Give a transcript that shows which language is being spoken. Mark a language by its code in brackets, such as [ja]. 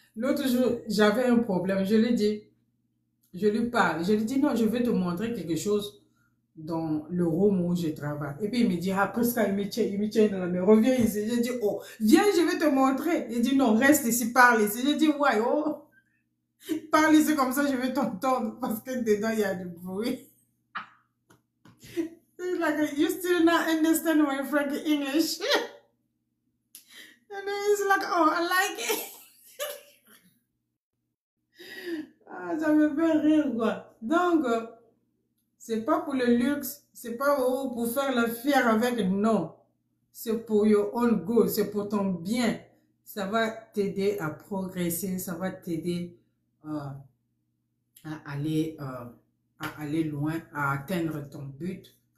[fr] L'autre jour, j'avais un problème. Je lui dis, je lui parle. Je lui dis, non, je vais te montrer quelque chose dans le room où je travaille. Et puis il me dit, après ça, il me tient dans la main, reviens ici. Je dis, oh, viens, je vais te montrer. Il dit, non, reste ici, parle ici. Je dis, ouais, oh, parle ici comme ça, je vais t'entendre parce que dedans, il y a du bruit. [en] He's like, you still not understand my Frankie English. And then he's like, oh, I like it. [fr] Ça me fait rire, quoi. Donc, c'est pas pour le luxe, c'est pas pour faire la fière avec, non. C'est pour your own good, c'est pour ton bien. Ça va t'aider à progresser, ça va t'aider à aller loin, à atteindre ton but.